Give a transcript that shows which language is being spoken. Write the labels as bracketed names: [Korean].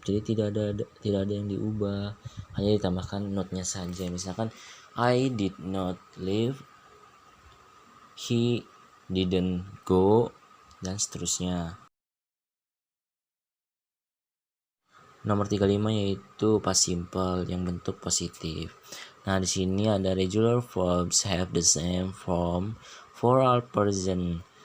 [Indonesian] Jadi tidak ada yang diubah, hanya ditambahkan not-nya saja. Misalkan [English] I did not leave, he didn't go, [Indonesian] dan seterusnya. Nomor 35 yaitu past simple yang bentuk positif. Nah, di sini ada [English] regular verbs have the same form for all person.